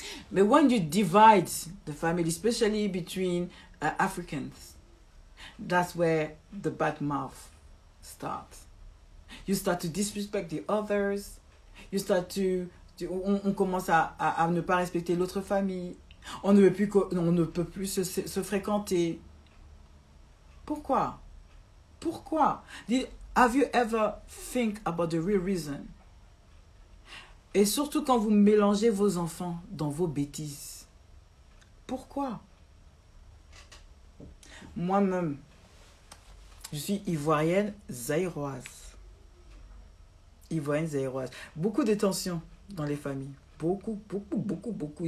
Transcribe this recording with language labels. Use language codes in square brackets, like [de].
[en] But when you divide the family, especially between Africans, that's where the bad mouth starts. You start to disrespect the others. You start [fr] on commence à ne pas respecter l'autre famille. On ne peut plus se fréquenter. Pourquoi? Pourquoi? [en] Have you ever think about the real reason? [fr] Et surtout quand vous mélangez vos enfants dans vos bêtises. Pourquoi? Moi-même, je suis ivoirienne zaïroise. Ivoiriennes et Aéroises. Beaucoup de tensions dans les familles. Beaucoup, beaucoup, beaucoup, beaucoup.